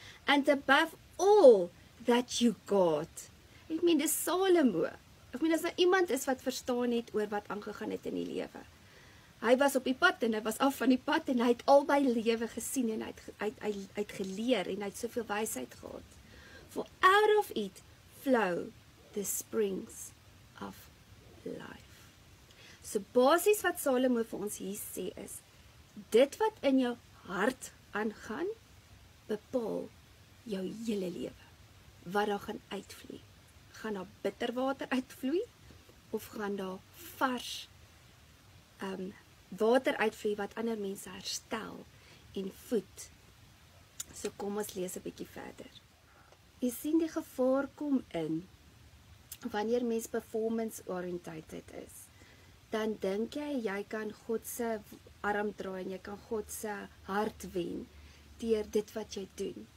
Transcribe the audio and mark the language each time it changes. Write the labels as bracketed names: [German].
[English] And above all that you got. [Afrikaans] Ek meen, dis Salomo. Ek meen, as nou iemand is wat verstaan het oor wat aangegaan het in die lewe. Hy was op die pad en hy was af van die pad en hy het albei lewe gesien en hy het geleer en hy het soveel wysheid gehad. [English] For out of it flow the springs of life. [Afrikaans] So basies wat Salomo vir ons hier sê is, dit wat in jou hart aangaan, bepaal jou hele lewe. Wat daar gaan uitvloei. Gaan daar bitterwater uitvloei of gaan daar vars water uitvloei wat ander mense herstel en voed. So kom ons lees 'n bietjie verder. Jy sien die gevaar kom in wanneer mens [English] performance oriented [Afrikaans] is. Dan dink jy kan God se arm draai en jy kan God se hart wen deur dit wat jy doen.